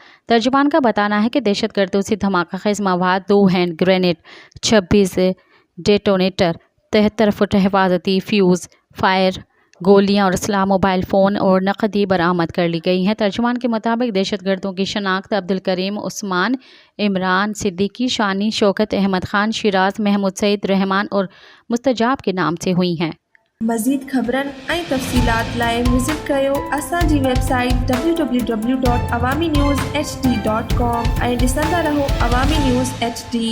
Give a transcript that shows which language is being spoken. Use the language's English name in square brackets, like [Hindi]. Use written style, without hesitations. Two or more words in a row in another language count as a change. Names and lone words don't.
[Urdu] ترجمان کا بتانا ہے کہ دہشت گردوں سے دھماکہ خیز مواد، 2 ہینڈ گرینیڈ، 26 ڈیٹونیٹر، 73 فٹ حفاظتی فیوز، فائر گولیاں اور اسلحہ، موبائل فون اور نقدی برآمد کر لی گئی ہیں۔ ترجمان کے مطابق دہشت گردوں کی شناخت عبدالکریم عثمان، عمران صدیقی، شانی، شوکت احمد خان، شیراز، محمود سعید، رحمان اور مستجاب کے نام سے ہوئی ہیں۔ [Sindhi] مزید خبرن ऐं तफ़सीलात लाइ विज़िट कयो असांजी वेबसाइट www.awamiNewsHD.com ऐं ॾिसंदा रहो अवामी न्यूज़ HD।